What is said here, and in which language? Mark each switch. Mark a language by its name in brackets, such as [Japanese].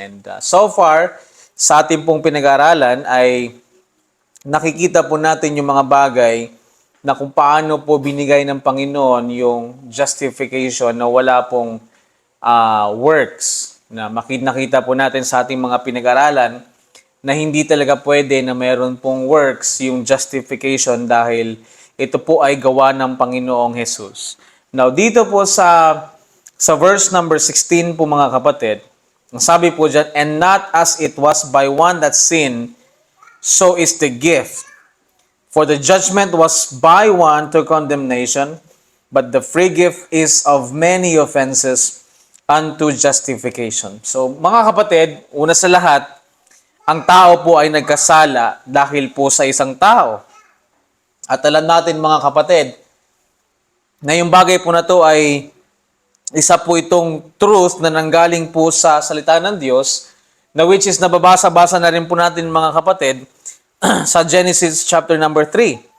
[Filipino] And so far sa atin pong pinag-aralan ay nakikita po natin yung mga bagay na kung paano po binigay ng Panginoon yung justification na wala pong works. Na nakita po natin sa ating mga pinag-aralan na hindi talaga pwede na mayroon pong works yung justification dahil ito po ay gawa ng Panginoong Jesus. Now, dito po sa verse number 16 po mga kapatid, ang sabi po dyan, [English] and not as it was by one that sinned, so is the gift. For the judgment was by one to condemnation, but the free gift is of many offenses unto justification. [Filipino] So, mga kapatid, una sa lahat, ang tao po ay nagkasala dahil po sa isang tao. At alam natin mga kapatid, na yung bagay po na to ay isa po itong truth na nanggaling po sa salita ng Diyos, na which is nababasa-basa na rin po natin mga kapatid sa Genesis chapter number 3.